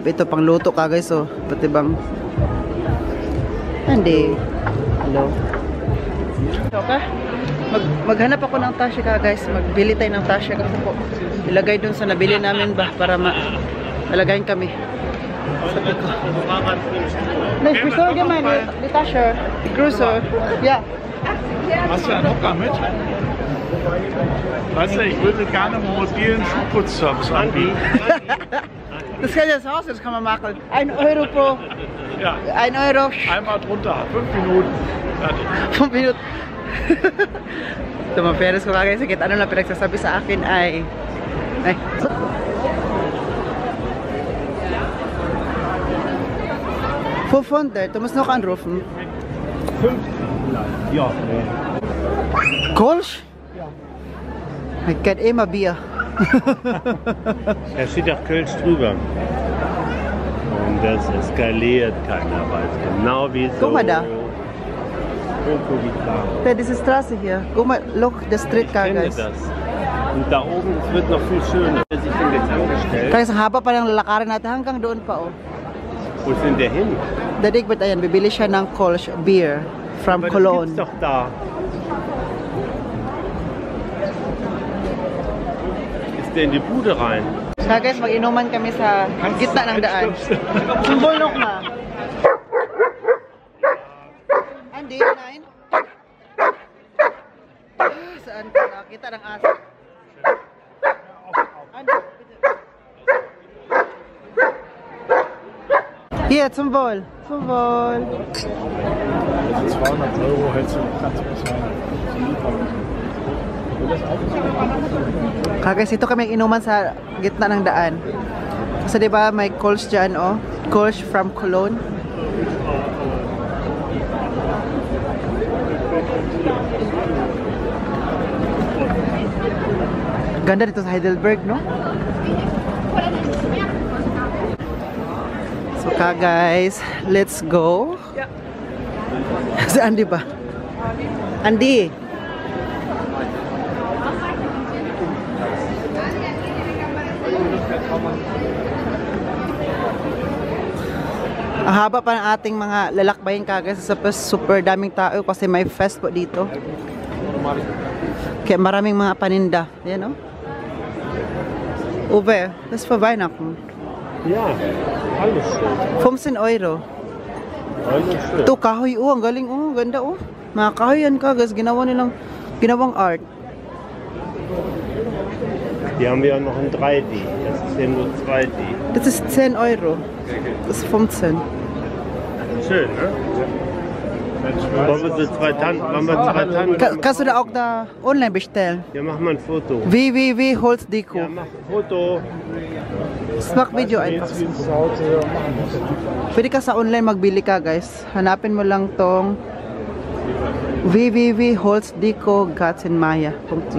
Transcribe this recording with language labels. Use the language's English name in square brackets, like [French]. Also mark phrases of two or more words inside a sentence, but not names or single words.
[Filipino] Ito pangluto ka guys. Oh. Pati bang hindi. Hello. Okay. Maghanap ako ng tasya ka guys. Magbili tayo ng tasya kasi po. Ilagay dun sa nabili namin ba para malagayin kami. Sabi ko. [German] Nice, wir sollen gerne die Tasche. Die Größe. Ja. Hast du einen Hocker mit? Weißt du, ich würde gerne einen mobilen Schuhputzservice anbieten. Das kann ja Haus, das kann man machen. 1 Euro pro. Ja. 1 Euro. Einmal drunter, 5 Minuten. Fertig. [English] 5 minutes. [Filipino] Ito mga parents ko kagaya sakit. Ano lang pinagsasabi sa akin ay... $500, [German] du musst noch anrufen. 50 Ja. Kolsch? Ich kenne immer Bier. Da steht doch Kölsch drüber. Und das eskaliert, keiner weiß genau wieso. Guck mal da. Krokodil. Ja, diese Straße hier. Guck mal, [English] look, the street car, [German] Ich kenne guys. das. Und da oben, es wird noch viel schöner. Wer sich denn jetzt angestellt? [Filipino] Kaya sa haba pa ng lalakarin natin hanggang doon pa, oh. [German] Wo ist denn der hin? [Filipino] Dadig, ayan, bibili siya ng Kolsch [English] beer from [German] Aber das Cologne. gibt's doch da. Ist der in die Bude rein? [Filipino] Kaya guys, mag-inuman kami sa gitna ng daan. Sumbulnok na. Andy, nein? Saan ka nakita ng aso? [German] Andy, bitte. Hier, zum Wohl. Zum Wohl. Also 200 Euro hältst du Platz bezahlen. [Filipino] Kagaya ito kami inuman sa gitna ng daan. Kasi diba may Kolsch dyan, oh. Kolsch from Cologne. Ganda dito sa Heidelberg, no? [English] So guys, let's go. [German] Ja. [Filipino] Si Andy ba? Andy! Ang haba pa ng ating mga lalakbayin kagaya sa super daming tao kasi may fest po dito. Kaya maraming mga paninda. Yan, no? [German] Uwe, das ist für Weihnachten. Ja, alles schön. 15 Euro. Alles schön. [Filipino] Ito, kahoy, oh, ang galing, oh, ganda, oh. Mga kahoy yan, kagas, ginawang art. [German] Hier haben wir ja noch ein 3D. Das ist ja nur 2D. Das ist 10 Euro. Das ist 15. Schön, ne? Wollen wir so zwei Tannen? Kannst du da auch da online bestellen? Ja, mach mal ein Foto. www.holzdeko. Ja, mach ein Foto. Smack video einfach. [Filipino] Pwede ka sa online magbili ka, guys. Hanapin mo lang tong www.holzdeko.gatzenmaya.de.